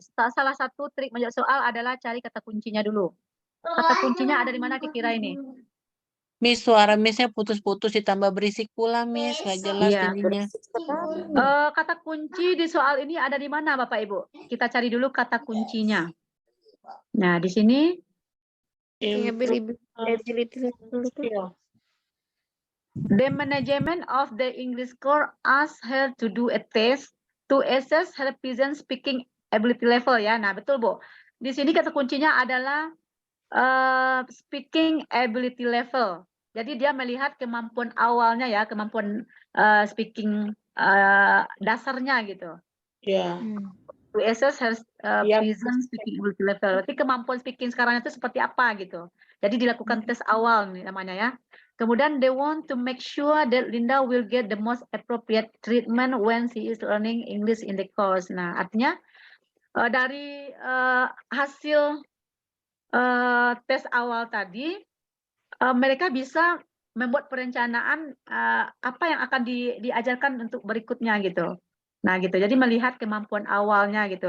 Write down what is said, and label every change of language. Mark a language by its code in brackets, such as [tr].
[id] Salah satu trik menjawab soal adalah cari kata kuncinya dulu. Kata kuncinya ada di mana kira ini? Miss, suara Missnya putus-putus ditambah berisik pula, Miss. Nggak jelas Iya. jadinya. Kata kunci di soal ini ada di mana Bapak Ibu? Kita cari dulu kata kuncinya. Nah, di sini [en] the management of the English Corps asked her to do a test to assess her present speaking ability level ya. [id] Nah, betul Bu. Di sini kata kuncinya adalah [en] speaking ability level. [id] Jadi dia melihat kemampuan awalnya ya, kemampuan speaking dasarnya gitu. Ya. [en] To assess her [id] Iya. [en] present speaking ability level. [id] Berarti kemampuan speaking sekarang itu seperti apa gitu. Jadi dilakukan tes awal nih namanya ya. [en] Kemudian they want to make sure that Linda will get the most appropriate treatment when she is learning English in the course. [id] Nah, artinya dari hasil tes awal tadi, mereka bisa membuat perencanaan apa yang akan diajarkan untuk berikutnya gitu. Nah gitu, jadi melihat kemampuan awalnya gitu.